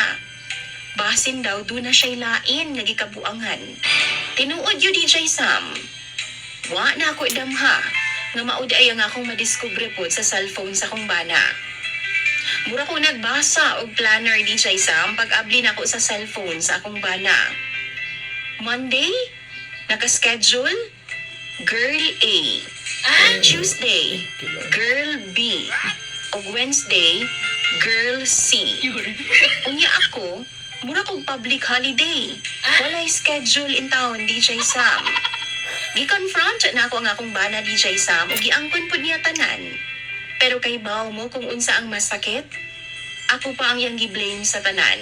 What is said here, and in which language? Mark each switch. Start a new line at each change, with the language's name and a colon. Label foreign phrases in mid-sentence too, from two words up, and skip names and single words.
Cebuano: Basin daw, doon na siya'y lain, nagikabuangan. Tinuod yun, DJ Sam. Wa na ako idamha, nga maud ay ang akong madiskubre po sa cellphone sa akong bana. Mura ko nagbasa og planner, DJ Sam, pag-abli na ako sa cellphone sa akong bana. Monday, nakaschedule, Girl A. Tuesday, Girl B. O Wednesday, Girl C. Unya ako, mura kong
English: public holiday.
Cebuano: Walay
English: schedule in town,
Cebuano: DJ Sam. Gi-confront na ako ang akong bana, DJ Sam, o giangkon po niya tanan. Pero kay baw mo kung unsa ang masakit, ako pa ang iyang gi-blame sa tanan.